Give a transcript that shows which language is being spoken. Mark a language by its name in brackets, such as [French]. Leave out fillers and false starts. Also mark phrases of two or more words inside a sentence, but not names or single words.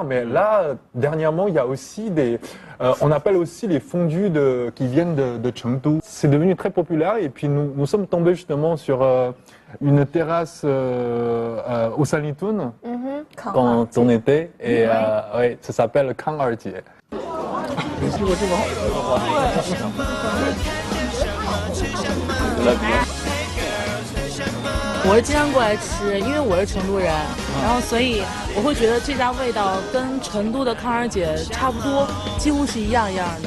[French] Mais là, dernièrement, il y a aussi on appelle aussi les fondus qui viennent de Chengdu. C'est devenu très populaire. Et puis, nous sommes tombés justement sur une terrasse au Sanlitun quand on était. Et ouais, ça s'appelle Kang Erjie. [Chinese] 我是经常过来吃，因为我是成都人，然后所以我会觉得这家味道跟成都的康儿姐差不多，几乎是一样的。